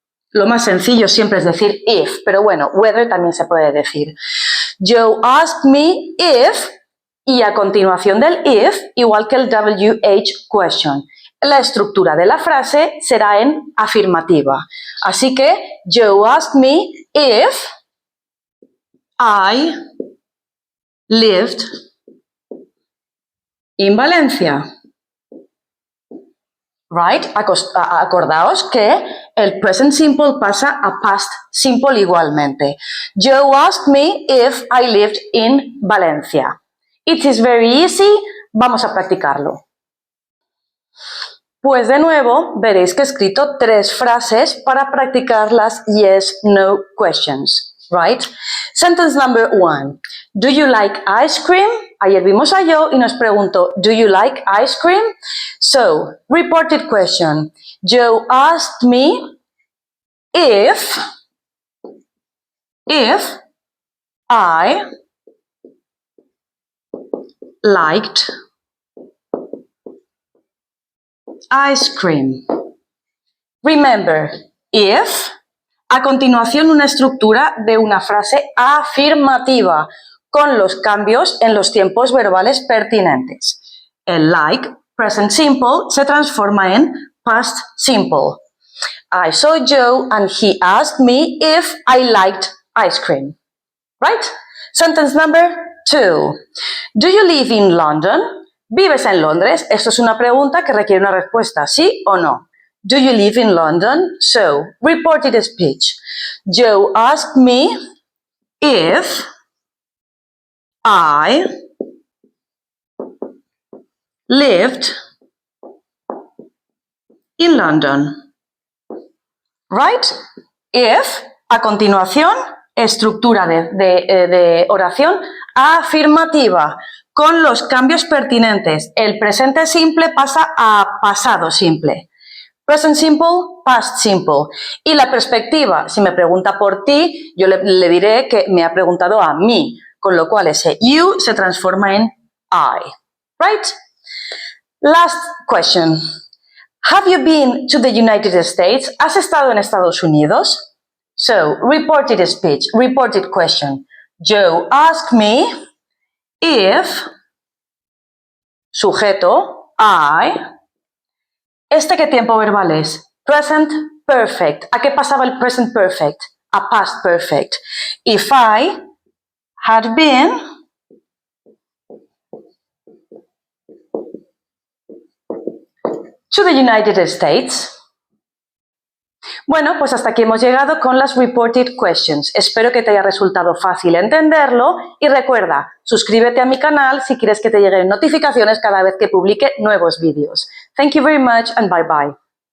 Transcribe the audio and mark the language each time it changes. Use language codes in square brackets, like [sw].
[es] Lo más sencillo siempre es decir if, pero bueno, whether también se puede decir. [en] Joe asked me if, [es] y a continuación del if, igual que el WH question. La estructura de la frase será en afirmativa. Así que, [en] Joe asked me if I lived in Valencia. Right? [es] Acordaos que el present simple pasa a past simple igualmente. [en] Joe asked me if I lived in Valencia. It is very easy. [es] Vamos a practicarlo. Pues de nuevo, veréis que he escrito 3 frases para practicar las yes-no questions. [en] Right? Sentence number 1. Do you like ice cream? [es] Ayer vimos a Joe y nos preguntó, [en] do you like ice cream? So, reported question. Joe asked me if I liked ice cream. Remember, [es] if, a continuación una estructura de una frase afirmativa con los cambios en los tiempos verbales pertinentes. El like, present simple, se transforma en past simple. [en] I saw Joe and he asked me if I liked ice cream. Right? Sentence number 2. Do you live in London? [es] ¿Vives en Londres? Esto es una pregunta que requiere una respuesta, ¿sí o no? [en] Do you live in London? So, reported speech. Joe asked me if I lived in London. Right? [es] If, a continuación, estructura de oración afirmativa con los cambios pertinentes. El presente simple pasa a pasado simple. [en] Present simple, past simple. [es] Y la perspectiva, si me pregunta por ti, yo le diré que me ha preguntado a mí, con lo cual ese you se transforma en I. [en] Right? Last question. Have you been to the United States? [es] ¿Has estado en Estados Unidos? [en] So, reported speech, reported question. Joe asked me if, sujeto, I. [es] ¿Qué tiempo verbal es? Present perfect. ¿A qué pasaba el present perfect? A past perfect. [en] If I had been to the United States. [es] Bueno, pues hasta aquí hemos llegado con las reported questions. Espero que te haya resultado fácil entenderlo y recuerda, suscríbete a mi canal si quieres que te lleguen notificaciones cada vez que publique nuevos vídeos. [en] Thank you very much and bye bye.